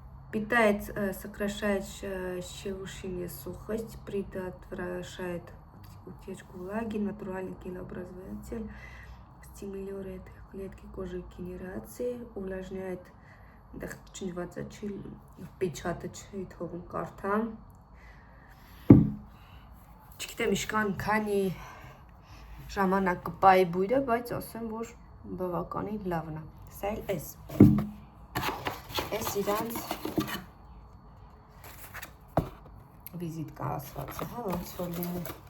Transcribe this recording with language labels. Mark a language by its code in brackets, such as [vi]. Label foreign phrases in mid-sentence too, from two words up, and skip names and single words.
[ru] Питает, сокращает щелушение сухость, предотвращает утечку влаги, натуральный гелообразователь, стимулирует клетки кожи генерации, увлажняет [hy] впечаточный թողում կարդամ չգիտեմ իշքան քանի ժամանակ կպայի բույրը, բայց ասեմ, որ բավականին լավն է։ Սա էլ էս իրանց վիզիտկա ասված է, հա, ոնց որ լինի։